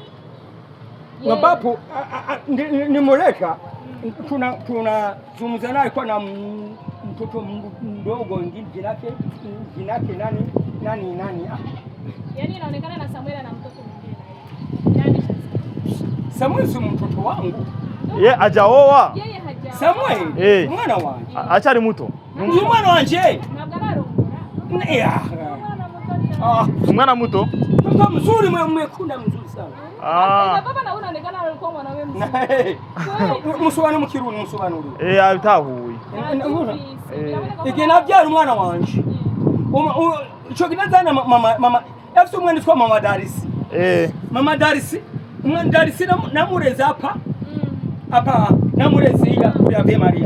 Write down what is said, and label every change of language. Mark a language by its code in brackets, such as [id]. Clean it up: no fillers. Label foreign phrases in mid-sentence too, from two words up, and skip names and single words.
[sw] Ambapo nimoleta tunazungumza naye kwa na mtoto mdogo jina lake nani? Yaani inaonekana na Samuel ana mtoto mwingine. Yaani Samuel si mtoto wangu. Yeye hajaoa. Yeye hajaoa. [rn] Samuel mwana wanje. Achari muto. Ni mwana wanje. Magararo. Mwana muto. [sw] Mtoto mzuri mwekunda mzuri sana. Baba na unaonekana alikuwa mwanawe mzuri. [rn] Musubana mukirundi musobanuri. Abitahuye. Ikinabyara umwana wanje. Ico kinazana mama yafite umwana witwa Mama Darisi. Mama Darisi, umwana Darisi namureze apa namureze kuri Ave Maria.